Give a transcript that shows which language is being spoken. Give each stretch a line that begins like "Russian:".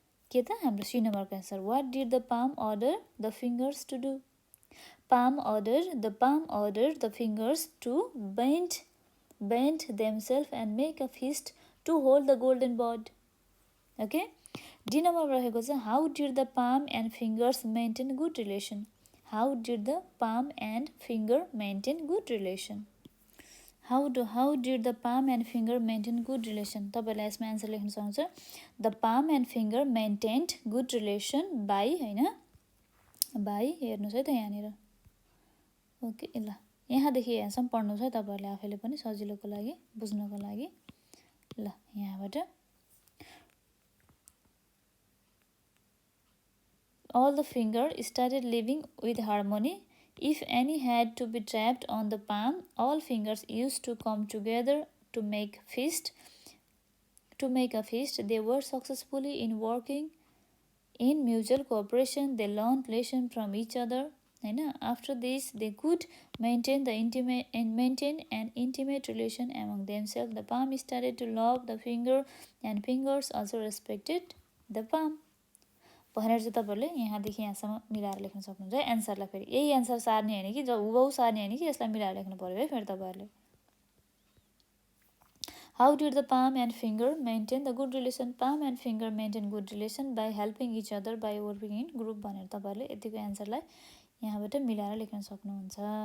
Nepali: के त हाम्रो सी नम्बरको answer
English: what did the palm order the fingers to do palm ordered the fingers to bend themselves and make a fist to hold the golden bird okay D number
Nepali: रहेको छ
English: how did the palm and fingers maintain good relation how did the palm and finger maintain good relation how did the palm and finger maintain good relation?
Nepali: तपाईहरुले यसमा answer लेख्न सक्नुहुन्छ।
English: The palm and finger maintained good relation by
Nepali: हैन
English: by
Nepali: हेर्नुस् है त यहाँनिर। Okay ल यहाँदेखि यहाँसम्म पढ्नुस् है तपाईहरुले आफैले पनि सजिलोको लागि बुझ्नको लागि। ल यहाँबाट
English: all the finger started living with harmony. If any had to be trapped on the palm, all fingers used to come together to make a feast. They were successfully in working in mutual cooperation. They learned lesson from each other. After this, they could maintain an intimate relation among themselves. The palm started to love the finger, and fingers also respected the palm.
Nepali: भनेर चाहिँ तपाईहरुले यहाँदेखि यहाँसम्म मिलाएर लेख्न सक्नुहुन्छ है एन्सरलाई। फेरि यही एन्सर सार्ने हैन कि हुबहु सार्ने हैन कि यसलाई मिलाएर लेख्नु पर्यो है फेरि तपाईहरुले।
English: How did the palm and finger maintain the good relation? Palm and finger maintain good relation by helping each other by working in group
Nepali: भनेर तपाईहरुले यतिको एन्सरलाई यहाँबाट मिलाएर लेख्न सक्नुहुन्छ।